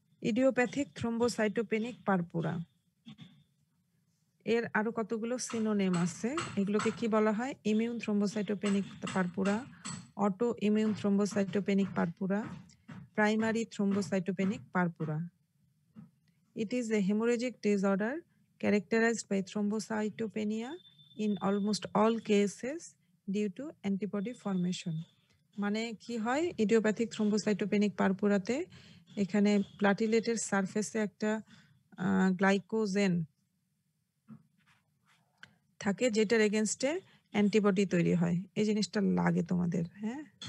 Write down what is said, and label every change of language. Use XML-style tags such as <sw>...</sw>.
<bn>Idiopathic থ্রোম্বোসাইটোপেনিক purpura, এর আরো কতগুলো সিনোনিম আছে। এগুলোকে কি বলা হয়? Immune থ্রোম্বোসাইটোপেনিক purpura, auto immune থ্রোম্বোসাইটোপেনিক purpura, primary থ্রোম্বোসাইটোপেনিক purpura.</bn> <en>It is a hemorrhagic disorder characterized by thrombocytopenia in almost all cases due to antibody formation.</en> <bn>মানে কি হয়? ইডিওপ্যাথিক থ্রোম্বোসাইটোপেনিক পারপুরাতে এখানে প্লাটিলেটের সারফেসে একটা গ্লাইকোজেন থাকে, যেটার এগেনস্টে অ্যান্টিবডি তৈরি হয়। এই জিনিসটা লাগে তোমাদের, হ্যাঁ?</bn>